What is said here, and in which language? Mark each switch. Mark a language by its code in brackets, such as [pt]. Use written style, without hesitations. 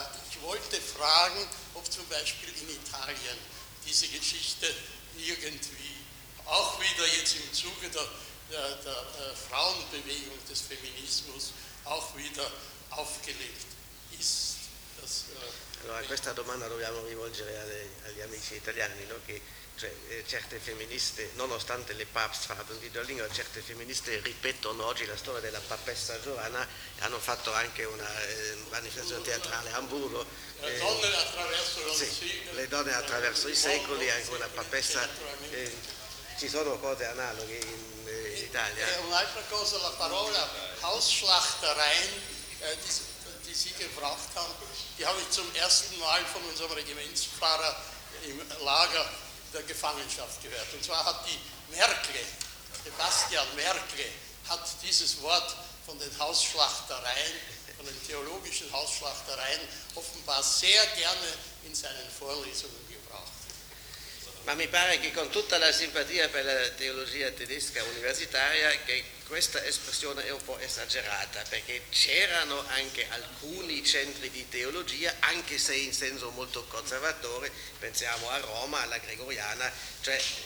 [de] Ich wollte fragen, ob zum Beispiel in Italien diese Geschichte irgendwie auch wieder jetzt im Zuge der Frauenbewegung, des Feminismus, auch wieder aufgelegt ist. Das [it] Allora, questa domanda dobbiamo rivolgere agli amici italiani, no? Che cioè, certe femministe, nonostante le papes fanno di Duolingo, certe femministe ripetono oggi la storia della papessa Giovanna e hanno fatto anche una manifestazione teatrale a Hamburgo. Le donne attraverso i secoli, anche una papessa. Ci sono cose analoghe in Italia. E un'altra cosa, la parola [de] Hausschlachtereien, die Sie gebracht haben, die habe ich zum ersten Mal von unserem Regimentsfahrer im Lager der Gefangenschaft gehört. Und zwar hat die Merkel, Sebastian Merkel, hat dieses Wort von den Hausschlachtereien, von den theologischen Hausschlachtereien, offenbar sehr gerne in seinen Vorlesungen gebracht. [it] Ma mi pare che con tutta la simpatia per la teologia tedesca universitaria che questa espressione è un po' esagerata, perché c'erano anche alcuni centri di teologia, anche se in senso molto conservatore, pensiamo a Roma, alla Gregoriana, cioè